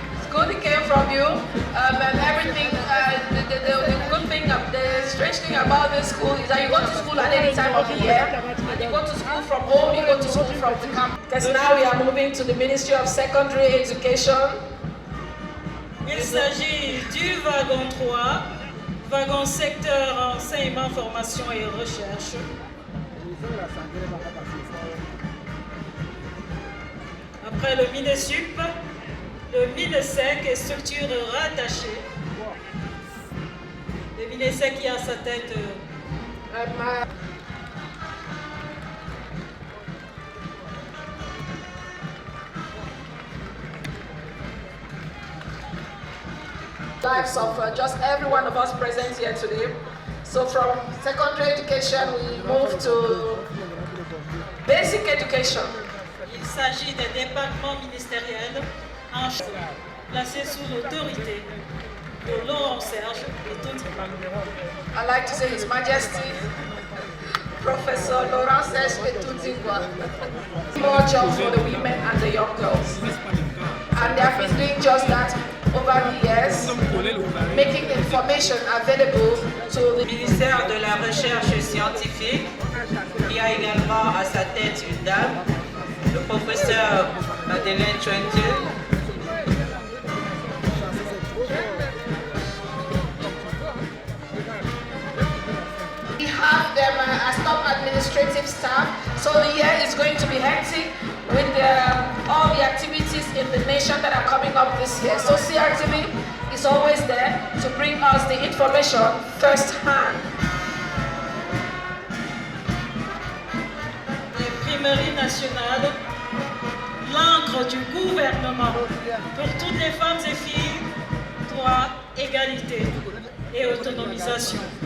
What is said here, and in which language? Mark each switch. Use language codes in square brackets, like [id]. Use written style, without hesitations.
[en] Good it came from you, and everything. The good thing, the strange thing about this school is that you go to school at any time of the year, and you go to school from home, you go to school from the campus. Because now we are moving to the Ministry of Secondary Education. [fr] Il s'agit du wagon 3, wagon secteur enseignement, formation et recherche. Après le MINESUP, le MINESEC est structure rattachée. Le MINESEC qui a sa tête. [en] Lives of just every one of us present here today. So from secondary education, we move to basic education. [fr] Il s'agit des départements ministériels placés sous l'autorité de Laurent Serge et Tony. [en] I like to say His Majesty, Professor Laurent Serge Etunzigwa. More jobs for the women and the young girls. And they have been doing just that over the years, making information available to the [fr] ministère de la Recherche scientifique, qui a également à sa tête une dame, le professeur Madeleine Chouentil. [en] We have them as top administrative staff, so the year is going to be hectic with all the activities in the nation that are coming up this year. So CRTV is always there to bring us the information firsthand. [fr] L'imprimerie nationale, l'encre du gouvernement pour toutes les femmes et filles, droit, égalité et autonomisation.